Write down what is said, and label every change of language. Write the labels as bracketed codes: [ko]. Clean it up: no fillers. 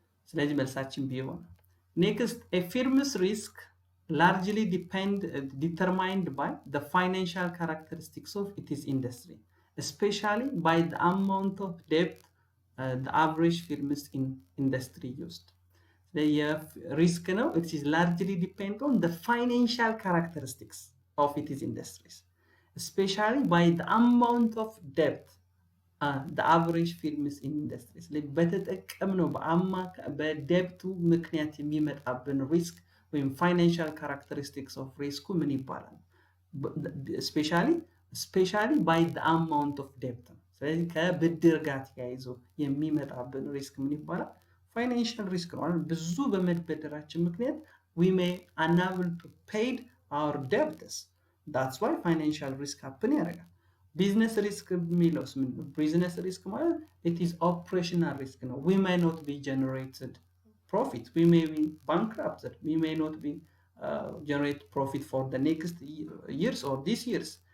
[am] ስለዚህ መልሳችን ቢ ይሆናል። [en] ኔክስት ኤ ፊርምስ ሪስክ largely determined by the financial characteristics of its industry, especially by the amount of debt the average firms in industry used. The risk now it is largely depend on the financial characteristics of its industries, especially by the amount of debt the average firms in industries. [am] በተጠቀምነው በደብቱ ምክንያት የሚመጣብን ሪስክ ወይም ፋይናንሻል ካራክተሪስቲክስ ኦፍ ሪስኩ ምን ይባላል? [en] ስፔሻሊ ባይ ዘ አማውንት ኦፍ ዴፕት። [am] ስለዚህ ከብድር ጋር ተያይዞ የሚመጣብን ሪስክ ምን ይባላል? ፋይናንሻል ሪስክ ነው። ብዙ በመበደራችን ምክንያት [en] we may unable to pay our debts. that's why financial risk happen [am] ያደርጋል። ቢዝነስ ሪስክ የሚለውስ ምንድን ነው? ቢዝነስ ሪስክ ማለት [en] it is operational risk ነው። we may not be generated profit, we may be bankrupted, we may not be generate profit for the next years or this years.